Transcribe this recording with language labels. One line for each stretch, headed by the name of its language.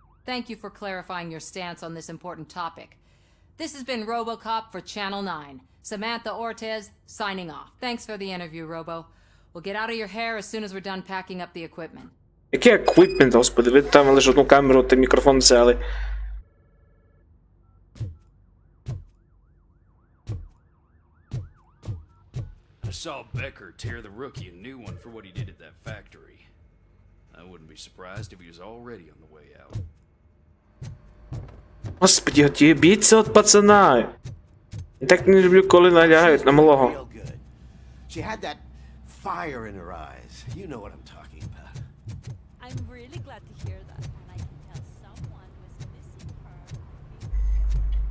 English: Thank you for clarifying your stance on this important topic. This has been RoboCop for Channel 9. Samantha Ortez, signing off. Thanks for the interview, Robo. We'll get out of your hair as soon as we're done packing up the equipment.
Ukrainian: Який еквіпмент, господи, ви там лише одну камеру та мікрофон взяли.
English: I saw Becker tear the rookie a new one for what he did at that factory. I wouldn't be surprised if he was already on the way out.
Ukrainian: Господи, от'єбіться от пацана. Я так не люблю, коли налягають на малого.
English: She had that fire in her eyes. You know what I'm talking about. I'm really glad to hear that, and I can tell someone was missing her.